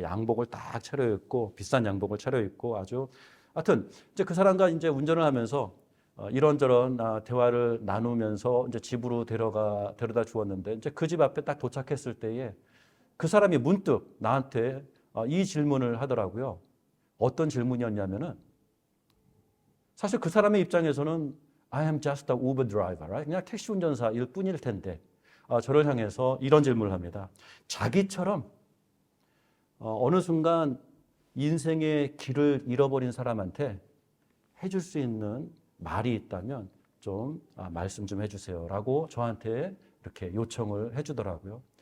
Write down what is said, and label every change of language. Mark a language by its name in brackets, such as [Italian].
[Korean] 양복을 딱 차려입고 비싼 양복을 차려입고 아주 하여튼 이제 그 사람과 이제 운전을 하면서 이런저런 대화를 나누면서 이제 집으로 데려다 주었는데 이제 그 집 앞에 딱 도착했을 때에 그 사람이 문득 나한테 이 질문을 하더라고요. 어떤 질문이었냐면은 사실 그 사람의 입장에서는 [English] I am just a Uber driver, right? [Korean] 그냥 택시 운전사일 뿐일 텐데 저를 향해서 이런 질문을 합니다. 자기처럼 어느 순간 인생의 길을 잃어버린 사람한테 해줄 수 있는 말이 있다면 좀 말씀 좀 해주세요 라고 저한테 이렇게 요청을 해주더라고요.